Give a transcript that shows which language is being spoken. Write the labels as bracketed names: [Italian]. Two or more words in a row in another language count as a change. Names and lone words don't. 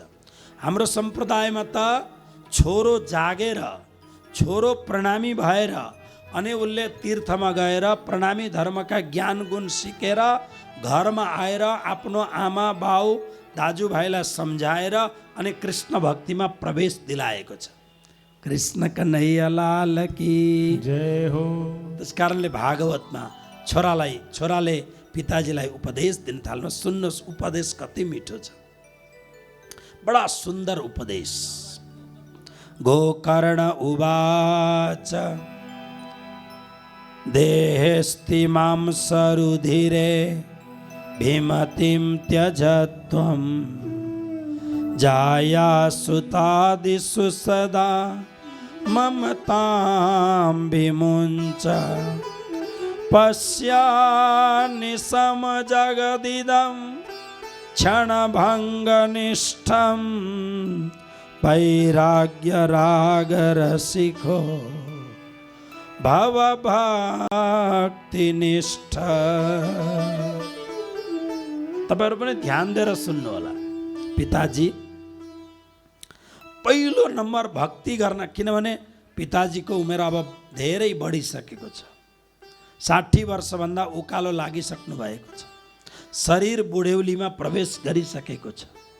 [Nepali] हाम्रो सम्प्रदायमा त छोरो जागेर, छोरो प्रणामी भएर अनि उसले तीर्थमा गएर प्रणामी धर्मका ज्ञान गुण सिकेर घरमा आएर आफ्नो आमा बाउ दाजुभाइलाई सम्झाएर अनि कृष्ण भक्तिमा प्रवेश दिलाएको छ। [Hindi] कृष्ण कन्हैया लाल की जय हो। [Nepali] त्यस कारणले भागवतमा छोराले पिताजीलाई उपदेश दिन थाल्नु। सुन्नुहोस्, उपदेश कति मिठो छ, बडा सुन्दर उपदेश। [Sanskrit] गोकर्ण उवाच देहेस्तिमां सरुधिरे भीमतिं त्यजत्वं जायासुतादिषु सदा ममतां विमुञ्च पश्यानिशं जगदिदं क्षणभङ्गनिष्ठं वैराग्यरागरसिको भवभक्तिनिष्ठ। [Nepali] तपाईहरु पनि ध्यान दिएर सुन्नु होला। पिताजी पहिलो नम्बर भक्ति गर्न, किनभने पिताजीको उमेर अब धेरै बढिसकेको छ, 60 वर्षभन्दा उकालो लागिसक्नु भएको छ, शरीर बुढेउलीमा प्रवेश गरिसकेको छ।